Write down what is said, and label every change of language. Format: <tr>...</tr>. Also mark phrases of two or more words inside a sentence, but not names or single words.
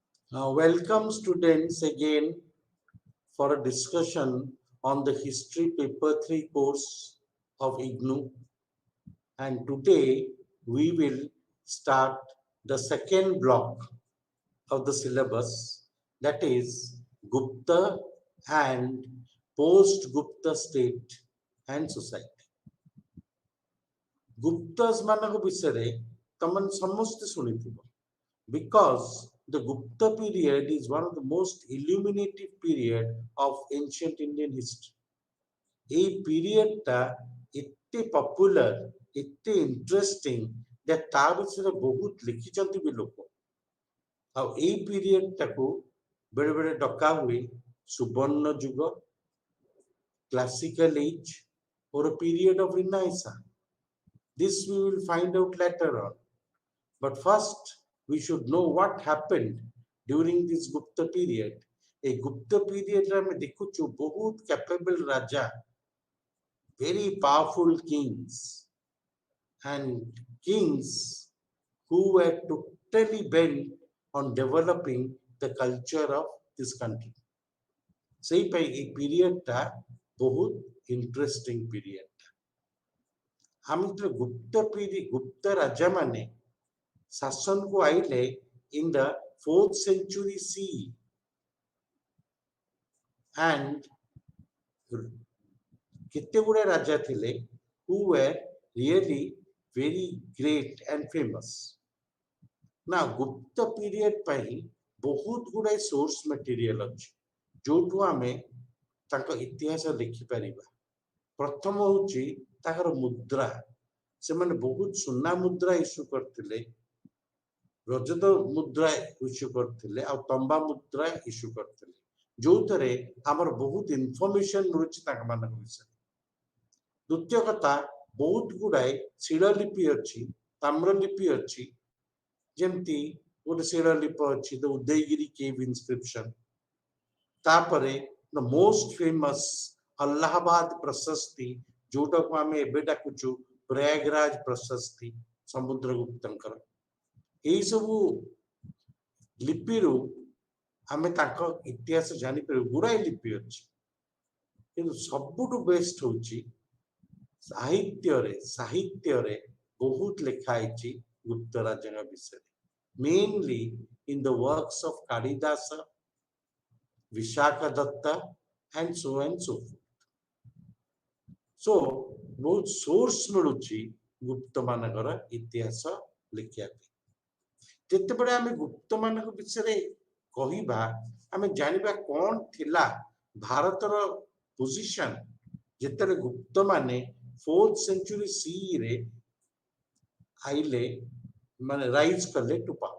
<en>Welcome students again for a discussion on the History Paper 3 course of IGNU, and today we will start the second block of the syllabus, that is Gupta and post-Gupta state and society.</en> <or>Guptas ମାନଙ୍କ ବିଷୟରେ ତମମାନେ ସମସ୍ତେ ଶୁଣିଥିବ,</or> <en>because the Gupta period is one of the most illuminative period of ancient Indian history.</en> <or>এই ପିରିୟଡଟା ଏତେ ପପୁଲାର, ଏତେ ଇଣ୍ଟରେଷ୍ଟିଂ ଯେ ତା ବିଷୟରେ ବହୁତ ଲିଖିଛନ୍ତି ବି ଲୋକ। ଆଉ ଏଇ ପିରିୟଡଟାକୁ ବେଳେ ବେଳେ ଡକା ହୁଏ ସୁବର୍ଣ୍ଣ ଯୁଗ,</or> <en>classical age, or a period of Renaissance. This we will find out later on. But first, we should know what happened during this Gupta period. A Gupta period</en> <or>ଆମେ ଦେଖୁଛୁ ବହୁତ capable ରାଜା,</or> <en>very powerful kings, and kings who were totally bent on developing the culture of this country.</en> <or>ସେଇପାଇଁ এই ପିରିୟଡଟା ବହୁତ</or> <en>interesting period.</en> <or>ଆମେ ଯେତେବେଳେ ଗୁପ୍ତ ରାଜା ମାନେ ଶାସନକୁ ଆଇଲେ</or> <en>in the 4th century CE,</en> <or>and କେତେ ଗୁଡେ ରାଜା ଥିଲେ</or> <en>who were really very great and famous. Now Gupta period</en> <or>ପାଇଁ ବହୁତ ଗୁଡାଏ</or> <en>source material</en> <or>ଅଛି ଯୋଉଠୁ ଆମେ ତାଙ୍କ ଇତିହାସ ଲେଖିପାରିବା। ପ୍ରଥମ ହଉଛି ତାଙ୍କର ମୁଦ୍ରା। ସେମାନେ ବହୁତ ସୁନା ମୁଦ୍ରା ଇସ୍ୟୁ କରିଥିଲେ, ରଜତ ମୁଦ୍ରା ଇସ୍ୟୁ କରିଥିଲେ, ଆଉ ତମ୍ବା ମୁଦ୍ରା ଇସ୍ୟୁ କରିଥିଲେ, ଯୋଉଥିରେ ଆମର ବହୁତ ଇନଫର୍ମେସନ ମିଳୁଛି ତାଙ୍କ ମାନଙ୍କ ବିଷୟରେ। ଦ୍ୱିତୀୟ କଥା, ବହୁତ ଗୁଡାଏ ଶିଳାଲିପି ଅଛି, ତାମ୍ରଲିପି ଅଛି, ଯେମିତି ଗୋଟେ ଶିଳାଲିପି ଅଛି</or> <en>the Udayagiri cave inscription.</en> <or>ତାପରେ</or> <en>the most famous</en> <or>अलाहाबाद प्रशस्ति, जोटाକୁ ଆମେ ଏବେ ଡାକୁଛୁ ପ୍ରୟାଗରାଜ ପ୍ରଶସ୍ତି ସମୁଦ୍ରଗୁପ୍ତଙ୍କର। ଏଇ ସବୁ ଲିପିରୁ ଆମେ ତାଙ୍କ ଇତିହାସ ଜାଣିପାରିବୁ। ଗୁଡାଏ ଲିପି ଅଛି, କିନ୍ତୁ ସବୁଠୁ ବେଷ୍ଟ ହଉଛି ସାହିତ୍ୟରେ ବହୁତ ଲେଖା ହେଇଛି ଗୁପ୍ତ ରାଜାଙ୍କ ବିଷୟରେ,</or> <en>mainly in the works of Kalidasa, Vishaka Datta, and so forth.</en> <or>So ବହୁତ ସୋର୍ସ ମିଳୁଛି ଗୁପ୍ତ ମାନଙ୍କର ଇତିହାସ ଲେଖିବା ପାଇଁ। ଯେତେବେଳେ ଆମେ ଗୁପ୍ତ ମାନଙ୍କ ବିଷୟରେ କହିବା, ଆମେ ଜାଣିବା କ'ଣ ଥିଲା ଭାରତର ପୋଜିସନ ଯେତେବେଳେ ଗୁପ୍ତ ମାନେ</or> <en>4th century CE</en> <or>ରେ ଆଇଲେ, ମାନେ ରାଇଜ କଲେ</or> <en>to power.</en>